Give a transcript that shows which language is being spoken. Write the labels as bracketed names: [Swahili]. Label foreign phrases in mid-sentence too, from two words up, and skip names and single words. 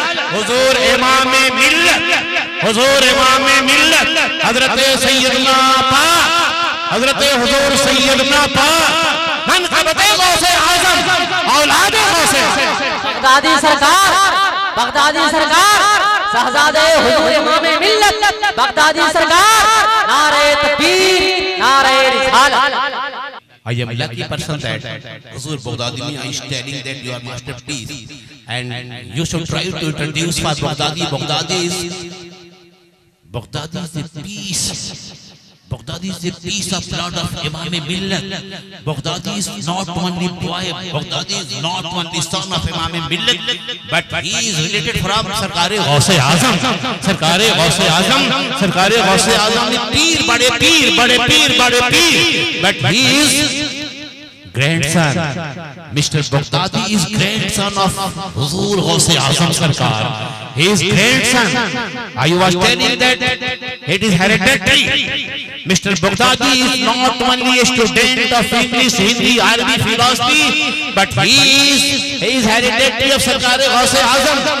[Urdu] حضور امام ملت، حضور امام ملت حضرت سیدنا پاک، حضرت حضور سیدنا پاک منقبت غوث اعظم اولاد غوث بغدادی سرکار، بغدادی سرکار، شہزادے حضور امام ملت بغدادی سرکار. نعرۂ تکبیر، نعرۂ رسالت. [English] I am lucky person that Huzur Baghdadi is telling that you are masterpiece and you should try to introduce for Baghdadi. Baghdadi is the peace. Baghdadi is the peace of blood of Imam Millat. Baghdadi is not only boy, Baghdadi is not only son of Imam Millat, but he is related from Sarkar-e Ghaus-e Azam. Sarkar-e Ghaus-e Azam, Sarkar-e Ghaus-e Azam [Urdu] نے پیر، بڑے پیر، بڑے پیر، بڑے پیر, [English] but he is grandson. Mr. Baghdadi is grandson of Huzur Ghaus-e Azam Sarkar. He is grandson. I was telling that it is hereditary. Mr. Baghdadi is not only a student of English, Hindi, Arabic philosophy, but he is hereditary of Sarkar-e Ghaus-e Azam.